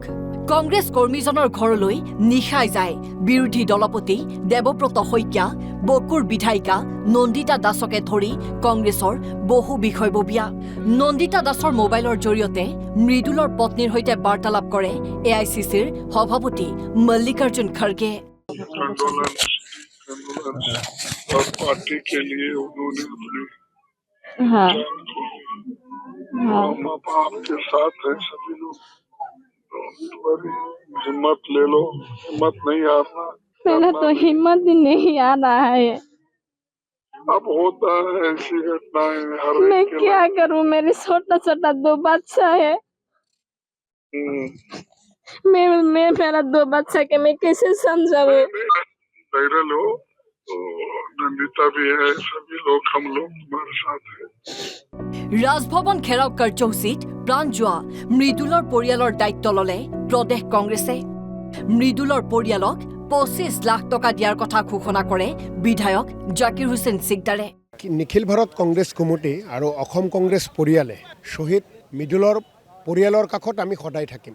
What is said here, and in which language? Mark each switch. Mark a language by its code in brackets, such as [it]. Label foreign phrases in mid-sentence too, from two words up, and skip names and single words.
[as] কংগ্ৰেছ কৰ্মীজনৰ ঘৰলৈ নিশাই যায় বিৰোধী দলপতি দেৱব্ৰত শইকীয়া, বকুৰ বিধায়িকা নন্দিতা দাসকে ধৰি কংগ্ৰেছৰ বহু বিষয়ববীয়া। নন্দিতা দাসৰ মোবাইলৰ জৰিয়তে মৃদুলৰ পত্নীৰ সৈতে বাৰ্তালাপ কৰে এআইচিচিৰ সভাপতি মল্লিকাৰ্জুন খড়গে। [hi] हिम्मत ले लो, हिम्मत नहीं हारना। मेरा तो हिम्मत ही नहीं आ रहा है। अब होता है ऐसी घटनाएं हर एक। मैं क्या करूं, मेरे छोटा छोटा 2 बच्चा है। मैं मेरा 2 बच्चा के मैं कैसे समझाऊं। धैर्य लो, नंदिता भी है, सभी लोग हम लोग तुम्हारे साथ हैं। [as] ৰাজভৱন ঘেৰাও কাৰ্যসূচীত প্ৰাণ যোৱা মৃদুলৰ পৰিয়ালৰ দায়িত্ব ললে প্ৰদেশ কংগ্ৰেছে। মৃদুলৰ পৰিয়ালক 25 লাখ টকা দিয়াৰ কথা ঘোষণা কৰে বিধায়ক জাকিৰ হুছেইন সিকদাৰে। নিখিল ভাৰত কংগ্ৰেছ কমিটি আৰু অসম কংগ্ৰেছ পৰিয়ালে শ্বহীদ মৃদুলৰ পৰিয়ালৰ কাষত আমি সদায় থাকিম।